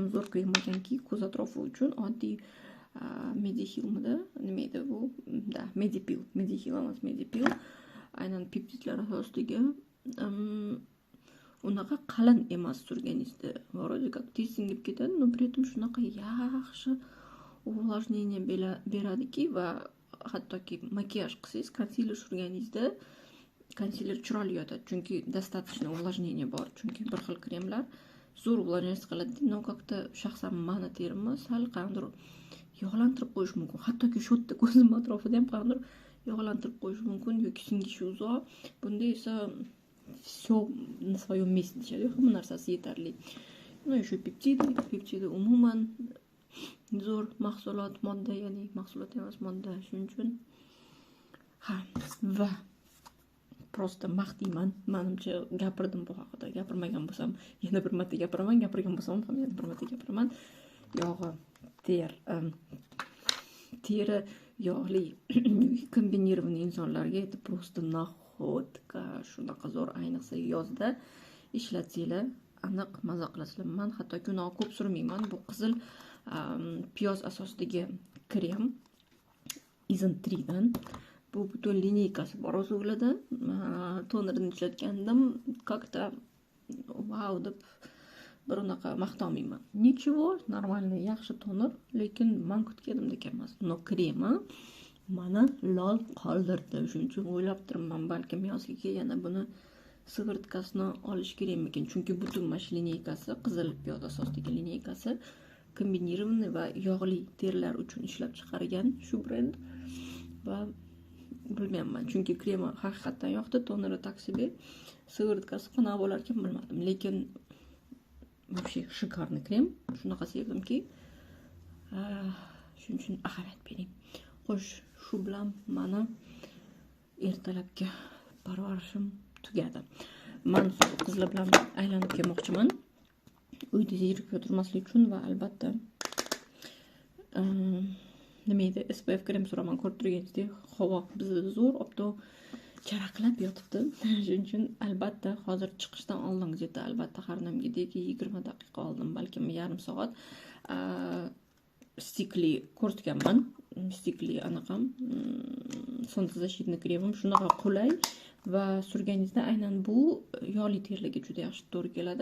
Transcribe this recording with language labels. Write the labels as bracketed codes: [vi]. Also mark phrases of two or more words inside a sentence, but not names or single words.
[uz] krem ekanki, ko'z atrofi uchun oddiy Medihilmidi? Nima edi bu? Da, Medipil. Medihil emas, Medipil. Aynan peptidlar asosidagi unaqa qalin emas surganingizda. [ru] Вроде как [uz] tez singib ketadi, [ru] но при этом [uz] shunaqa yaxshi увлажнение beradiki va hattoki makiyaj qilsangiz, konsiler surganingizda konsiler chiroyli yotadi, chunki [ru] достаточно увлажнение [uz] bor. Chunki bir xil kremlar zo'r увлажнение qiladi, [ru] но как-то [uz] shaxsan mani terimni sal qandir yog'lantirib qo'yish mumkin. Hattoki shu yerda ko'zim atrofida ham qandir yog'lantirib qo'yish mumkin yoki singishi uzoq. Bunda esa [ru] все на своем месте [uz] deyishadi, hamma narsasi yetarli. No, shu peptidi umuman zo'r mahsulot, modda, ya'ni mahsulot emas, modda. Shuning uchun va prosta maqtayman. Menimcha gapirdim bu haqida. Gapirmagan bo'lsam, yana bir marta gapiraman, gapirgan bo'lsam ham yana bir marta gapiraman. Yog'i teri yog'li kombinirованный insonlarga [ru] это просто находка, [uz] shunaqa zo'r, ayniqsa yozda ishlatsanglar aniq maza qilasizlar. Men hattoki uni ko'p surmayman. Bu qizil piyoz asosidagi krem Isntridan. Bu butun lineykasi bor o'zida. Tonerini ishlatgandim, как-то wow deb bir unaqa maqtamayman. [ru] Ничего, нормальный, [uz] yaxshi toner, lekin men kutganimdek emas. No kremi mana lol qoldirdi. Shuning uchun o'ylab turibman, balkim yozga yana buni sig'irtkasini olish kerakmikin. Chunki butun mash lineykasi, qizil piyoz asosidagi lineykasi kombinirованный va yog'li terilar uchun ishlab chiqargan shu brend. Va bilmayman, chunki kremi haqiqatdan yoqdi, toneri [ru] так себе, [uz] sig'irtkasi qanaqa bo'larkan bilmadim, lekin [ru] вообще шикарный [uz] krem. Shunaqa sevdimki, shuning uchun ahamiyat bering. Xo'sh, shu bilan meni ertalabki parvarishim tugadi. Men qizlar bilan aylanib kelmoqchiman. Uyda zirkib o'tirmaslik uchun va albatta nima edi, SPF krem so'raman, ko'rib turganingizdek, havo bizda zo'r, obto charaqlab yotibdi. Shuning uchun albatta hozir chiqishdan oldin где-то albatta har namgidek 20 daqiqa oldin, balkim yarim soat stikli ko'rsatganman. Stikli anaqam солнцезащитный kremim shunaqa qulay va surganingizda aynan bu yog'li terilarga juda yaxshi to'g'ri keladi.